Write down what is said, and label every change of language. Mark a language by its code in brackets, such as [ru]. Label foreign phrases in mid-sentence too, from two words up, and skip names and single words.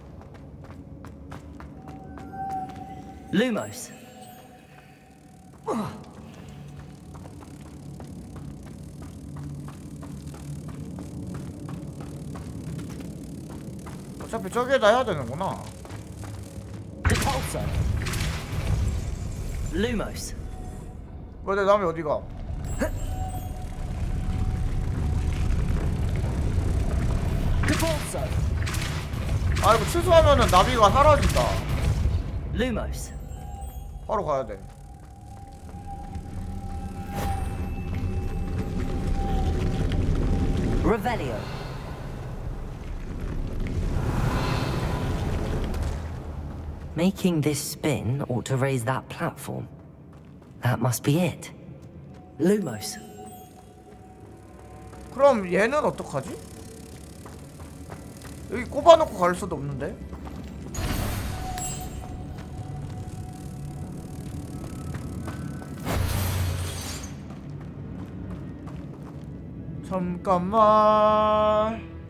[ko] Lumos. 어차피 저기에다 해야 되는구나. Depulso. Lumos. 왜 내 남이 어디가? Depulso. 아 이거 취소하면은 나비가 사라진다. Lumos. 바로 가야 돼. Revelio. [en] Making this spin ought to raise that platform. That must be it. Lumos. [ko] 그럼 얘는 어떡하지? 여기 꼽아놓고 갈 수도 없는데? 잠깐만.